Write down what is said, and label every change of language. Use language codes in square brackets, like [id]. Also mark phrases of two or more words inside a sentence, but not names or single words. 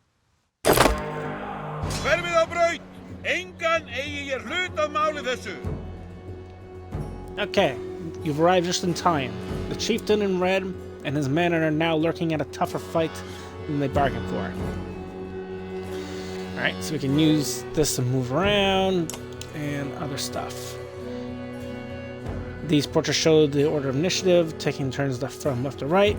[is] Hverfið á braut! Engan eigi ég hlut að máli þessu! [en] Okay, you've arrived just in time. The chieftain in red and his men are now lurking at a tougher fight than they bargained for. Alright, so we can use this to move around and other stuff. These portraits show the order of initiative, taking turns from left to right.